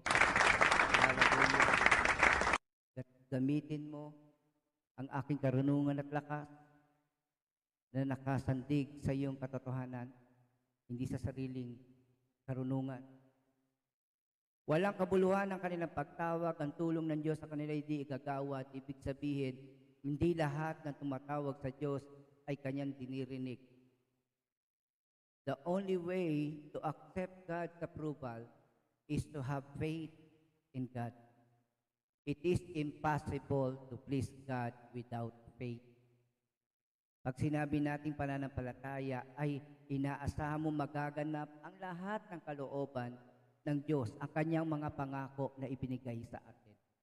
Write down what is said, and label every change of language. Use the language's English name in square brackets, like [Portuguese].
[Filipino] Hallelujah. Gamitin mo ang aking karunungan at lakas na nakasandig sa iyong katotohanan, hindi sa sariling karunungan. Walang kabuluhan ng kanilang pagtawag, ang tulong ng Diyos sa kanila hindi igagawad. Ibig sabihin, hindi lahat ng tumatawag sa Diyos ay kanyang dinirinig. [English] The only way to accept God's approval is to have faith in God. It is impossible to please God without faith. [Filipino] Pag sinabi nating pananampalataya ay inaasahan mo magaganap ang lahat ng kalooban ng Diyos, ang kanyang mga pangako na ibinigay sa atin.